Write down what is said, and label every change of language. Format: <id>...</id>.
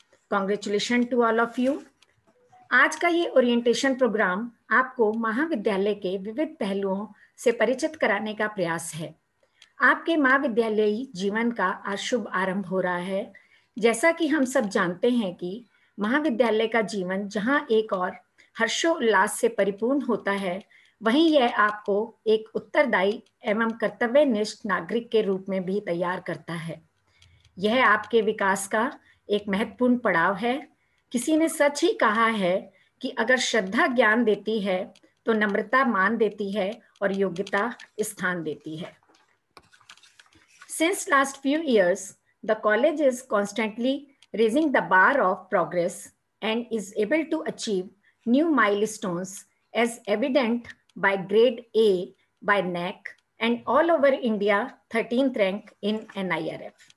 <en>Congratulations to all of you.</en> <hi>आज का ये ओरिएंटेशन प्रोग्राम आपको महाविद्यालय के विविध पहलुओं से परिचित कराने का प्रयास है। आपके महाविद्यालयी जीवन का आज शुभ आरंभ हो रहा है। जैसा कि हम सब जानते हैं कि महाविद्यालय का जीवन जहां एक और हर्षोल्लास से परिपूर्ण होता है, वहीं यह आपको एक उत्तरदायी एवं कर्तव्यनिष्ठ नागरिक के रूप में भी तैयार करता है। यह आपके विकास का एक महत्वपूर्ण पड़ाव है। किसी ने सच ही कहा है कि अगर श्रद्धा ज्ञान देती है तो नम्रता मान देती है और योग्यता स्थान देती है।</hi> <en>Since last few years, the college is constantly raising the bar of progress and is able to achieve new milestones as evident by grade A by NAC and all over India 13th rank in NIRF.</en>